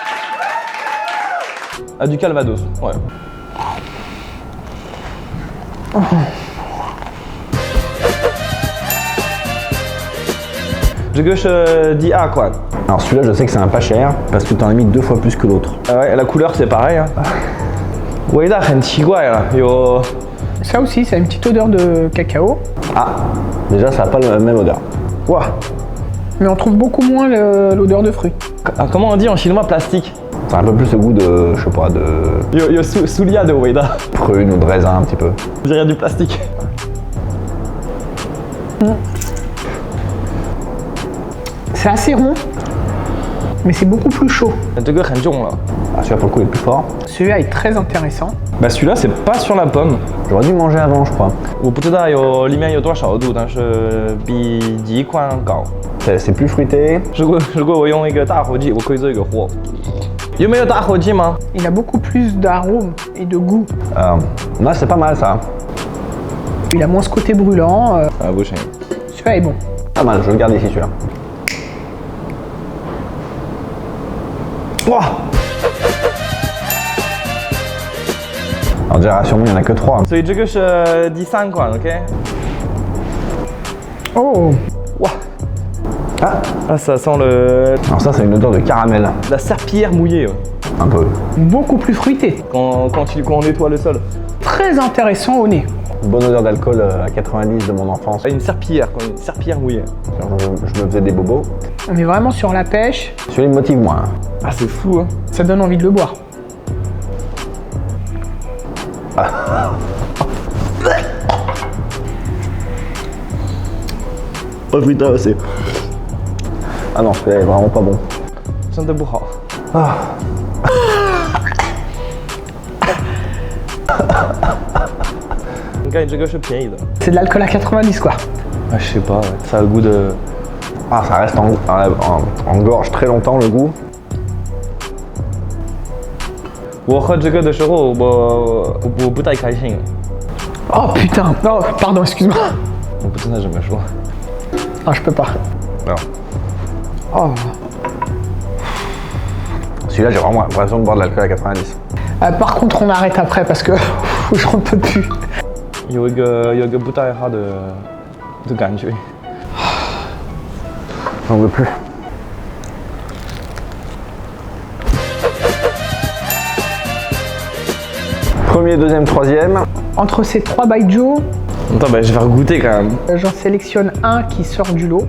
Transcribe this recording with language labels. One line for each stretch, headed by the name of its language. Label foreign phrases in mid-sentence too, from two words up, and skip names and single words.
French: Ah, du Calvados, ouais. Je gauche dis A quoi. Alors celui-là, je sais que c'est un pas cher parce que tu en as mis 2 fois plus que l'autre. Ah ouais, la couleur c'est pareil. Hein.
Chinese: 味道很奇怪 là.
French: Ça aussi, ça a une petite odeur de cacao. Ah, déjà ça n'a pas la même odeur. Ouah. Mais on trouve beaucoup moins l'odeur de fruits. Ah, comment on dit en chinois plastique? Ça a un peu plus le goût de, je sais pas, de Yo Soulia de Weda. prune ou de raisin un petit peu. Je dirais du plastique. C'est assez rond, mais c'est beaucoup plus chaud. Le degré
Chinese: 很重
French: là. Ah, celui-là pour le coup est plus fort. Celui-là est très intéressant. Bah celui-là c'est pas sur la pomme. J'aurais dû manger avant, je crois.
Chinese: 我不知道里面有多少度，但是比第一款高。
French: C'est plus fruité.
Chinese: 如果我用一个打火机，我可以做一个火。有没有打火机吗？
French: Il a beaucoup plus d'arômes et de goût. Là, c'est pas mal ça. Il a moins ce côté brûlant. Ah, vous savez. Celui-là est bon. Pas mal, je le garde ici celui-là. Ouah. Alors déjà, rassure-moi, il n'y en a que 3.
Chinese: 所以这个是第3款 ，OK？
French: Oh, Ouah. Ah, ça sent le... Alors ça, c'est une odeur de caramel. la serpillière mouillée. Ouais. Un peu. beaucoup plus fruité. Quand on nettoie le sol. Très intéressant au nez. Bonne odeur d'alcool à 90 de mon enfance. Une serpillière, quoi, une serpillière mouillée. Je me faisais des bobos. On est vraiment sur la pêche. Celui-là, il me motive moins. Ah, c'est fou, hein. Ça donne envie de le boire. Oh putain, c'est... Ah non, celui-là est vraiment pas bon.
Chinese: 真的不好。你看，这个是便宜的。
French: C'est de l'alcool à 90 quoi. Ah, je sais pas, ouais. Ça a le goût de... Ah, ça reste en gorge très longtemps le goût.
Chinese: 我喝这个的时候，我不太开心。
French: Oh putain. Oh, pardon, excuse-moi.
Chinese: 我不知道怎么说。
French: Ah, je peux pas. Non. Oh. Celui-là, j'ai vraiment l'impression de boire de l'alcool à 90. Par contre, on arrête après parce que j'en peux plus.
Chinese: 有一个不太好的感觉。
French: J'en veux plus. Premier, deuxième, troisième. Entre ces 3 baijiu, Attends, bah, je vais regoûter quand même. j'en sélectionne un qui sort du lot.